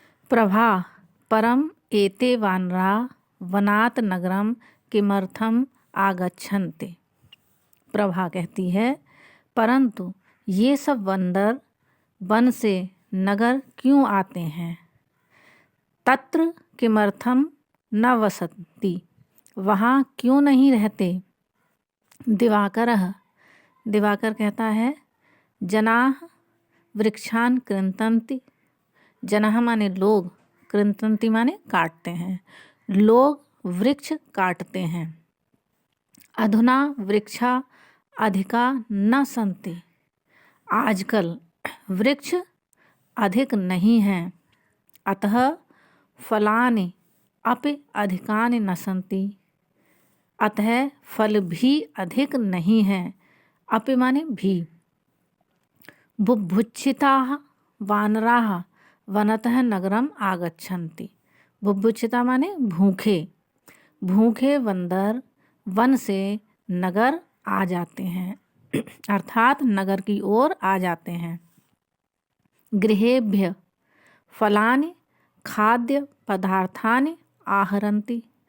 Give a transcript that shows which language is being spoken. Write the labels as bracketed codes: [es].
[sa] प्रभा परम एते वानरा वनात् नगरम किमर्थम आगच्छन्ते। [hi] प्रभा कहती है, परंतु ये सब बंदर वन से नगर क्यों आते हैं। [sa] तत्र किमर्थम न वसन्ति, [hi] वहाँ क्यों नहीं रहते। [sa] दिवाकरः [hi] दिवाकर कहता है, [sa] जनाः वृक्षान् कृन्तन्ति। [hi] जनाः माने लोग, कृन्तन्ति माने काटते हैं। लोग वृक्ष काटते हैं। [sa] अधुना वृक्षा अधिका न सन्ति, [hi] आजकल वृक्ष अधिक नहीं हैं। [sa] अतः फलानि अपि अधिकानि न सन्ति, [hi] अतः फल भी अधिक नहीं हैं। अपि माने भी। [sa] बुभुक्षिताः वानराः वनतः नगरम आगच्छन्ति। [hi] बुभुक्षिता माने भूखे। भूखे बंदर वन से नगर आ जाते हैं, अर्थात नगर की ओर आ जाते हैं। [sa] गृहेभ्य फलानि खाद्य पदार्थानि आहरन्ति।